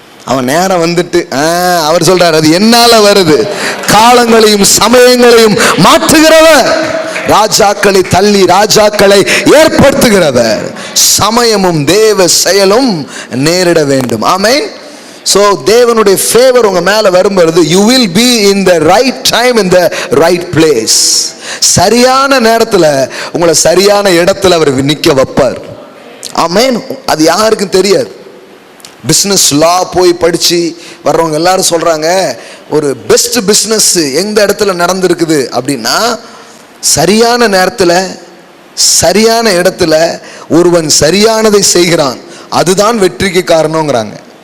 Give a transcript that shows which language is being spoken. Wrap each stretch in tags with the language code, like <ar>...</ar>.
<ta>அவன் நேரம் வந்துட்டு அவர் சொல்றாரு அது என்னால வருது. காலங்களையும் சமயங்களையும் மாற்றுகிறவர், ராஜாக்களை தள்ளி ராஜாக்களை ஏற்படுத்துகிறவர். சமயமும் தேவ செயலும் நேரிட வேண்டும். ஆமென். ஸோ தேவனுடைய ஃபேவர் உங்க மேல வரும்பொழுது</ta> <en>you will be in the right time in the right place.</en> <ta>சரியான நேரத்தில் உங்களை சரியான இடத்துல அவர் நிற்க வைப்பார். ஆமென். அது யாருக்கும் தெரியாது. பிஸ்னஸ் லா போய் படித்து வர்றவங்க எல்லாரும் சொல்கிறாங்க ஒரு பெஸ்ட் பிஸ்னஸ் எந்த இடத்துல நடந்திருக்குது அப்படின்னா சரியான நேரத்தில் சரியான இடத்துல ஒருவன் சரியானதை செய்கிறான், அதுதான் வெற்றிக்கு காரணங்கிறாங்க.</ta>